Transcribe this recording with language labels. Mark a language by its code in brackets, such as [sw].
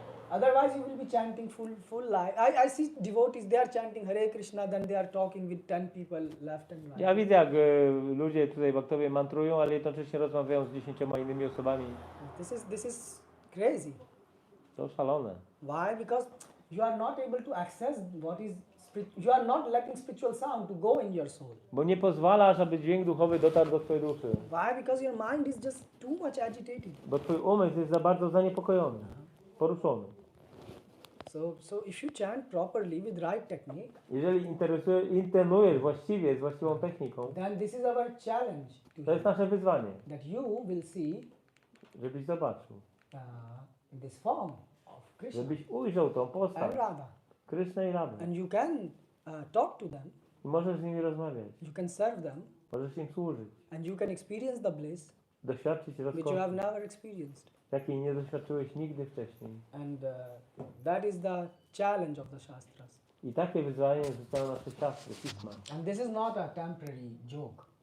[en] Otherwise, you will be chanting full life. I see devotees, they are chanting Hare Krishna, then they are talking with 10 people left and right. [pl] Ja widzę, jak ludzie tutaj baktowie mantrują, ale jednocześnie rozmawiają z 10 innymi osobami. [en] This is crazy. [pl] To szalone. [en] Why? Because you are not able to access what is you are not letting spiritual sound to go in your soul. [pl] Bo nie pozwalasz, aby dźwięk duchowy dotarł do twojej duszy. [en] Why? Because your mind is just too much agitated. [pl] Bo twój umysł jest za bardzo zaniepokojony, poruszony. [en] So if you chant properly with right technique, [pl] Jeżeli internujesz właściwie, z właściwą techniką, [en] then this is our challenge to [pl] to jest nasze wyzwanie, [en] that you will see [pl] żebyś zobaczył, [en] this form of Krishna [pl] żebyś ujrzał tą [en] and [pl] postać [en] Radha, [pl] Kryszny i Rady. [en] and you can talk to them, [pl] I możesz z nimi rozmawiać, [en] you can serve them, [pl] możesz im służyć, [en] and you can experience the bliss [pl] doświadczyć [en] which you [pl] rozkoszy, [en] have never experienced. [pl] jakiej nie doświadczyłeś nigdy wcześniej. [en] And that is the challenge of the Shastras. [pl] I takie wyzwanie rzucają nasze siastry, pisma. [en] And this is not a temporary joke.